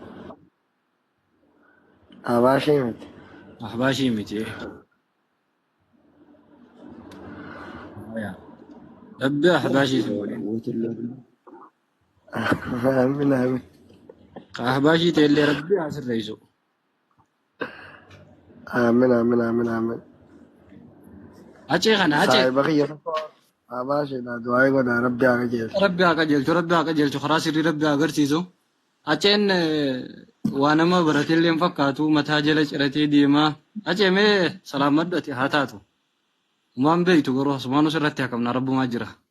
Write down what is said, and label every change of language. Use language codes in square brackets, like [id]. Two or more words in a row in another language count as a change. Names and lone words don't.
[om] Abaashee miti. Ahbaashii miti. Rabbi ahbaashii si waliin. Amin amin. Ahbaashii ta'ellee Rabbi asirreessu. Amin amin amin amin. Acee kana acee. Saayiba kiyya tokko abaasheedha du'aa godha rabbi haa qajeelchu. Rabbi haa qajeelchu karaa sirrii Rabbi haa agarsiisu. Aceen waa nama baratillee hin fakkaatu mataa jala ciratee deemaa. Acee mee salaamadhu ati haa taatu. Umaan beektu garuu asumaan irratti hakamna rabbumaa jira.